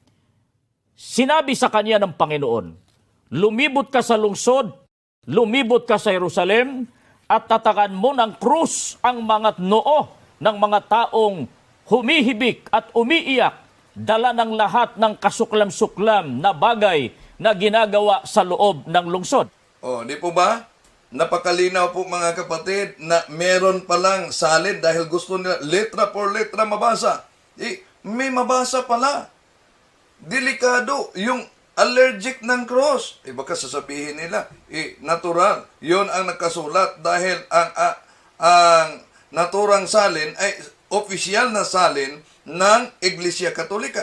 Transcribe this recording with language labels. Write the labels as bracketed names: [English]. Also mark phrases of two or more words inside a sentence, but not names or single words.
[Filipino] Sinabi sa kanya ng Panginoon, lumibot ka sa lungsod, lumibot ka sa Jerusalem, at tatakan mo ng krus ang mga noo ng mga taong humihibik at umiiyak, dala ng lahat ng kasuklam-suklam na bagay na ginagawa sa loob ng lungsod. Di po ba? Napakalinaw po, mga kapatid, na meron palang salin dahil gusto nila [Spanish] letra por letra [Filipino] mabasa. May mabasa pala. Delikado yung allergic ng cross. Baka sasabihin nila, natural. Yon ang nakasulat dahil ang naturang salin ay opisyal na salin ng Iglesia Katolika.